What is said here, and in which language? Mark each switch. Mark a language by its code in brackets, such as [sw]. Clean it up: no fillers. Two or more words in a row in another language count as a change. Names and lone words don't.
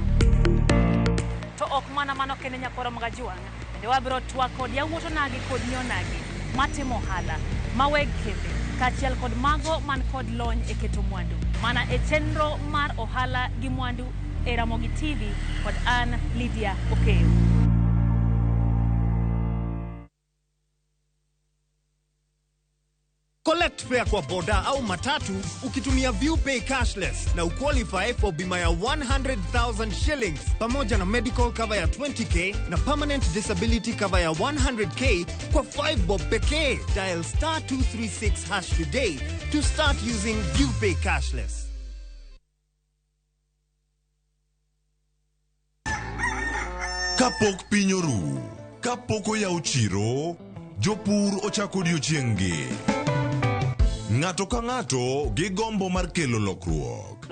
[luo] To ok mana mano kende nyakoro mga juang' bende wabiro twak kod yawuoto nagi kod nyonagi matimo ohala maweg kembe kachiel kod mago man kod lony e keto mwandu mana e chenro mar ohala gi mwandu e Ramogi TV kod an Lydia Okeyo. [en] Collect fare [sw] kwa boda au matatu ukitumia ViewPay cashless na uqualify for bima ya 100,000 shillings pamoja na [en] medical cover [sw] ya 20k na [en] permanent disability cover [sw] ya 100k kwa 5 bob pekee. [en] Dial *236# today to start using ViewPay cashless. [luo] Kapok piny oru, kapok oyaw chiro, jopur ochako odiochieng'gi. Ng'ato ka ng'ato gi gombo mar kelo lokruok.